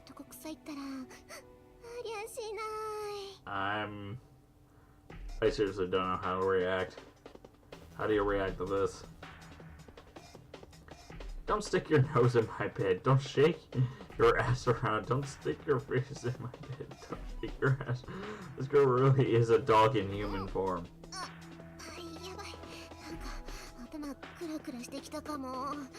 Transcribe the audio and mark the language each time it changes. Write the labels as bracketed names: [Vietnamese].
[Japanese] さいったらありゃしない。 [English] I seriously don't know how to react. How do you react to this? Don't stick your nose in my bed. Don't shake your ass around. Don't stick your face in my bed. Don't shake your ass. This girl really is a dog in human form. [Japanese] やばい。なんか頭クラクラしてきたかも。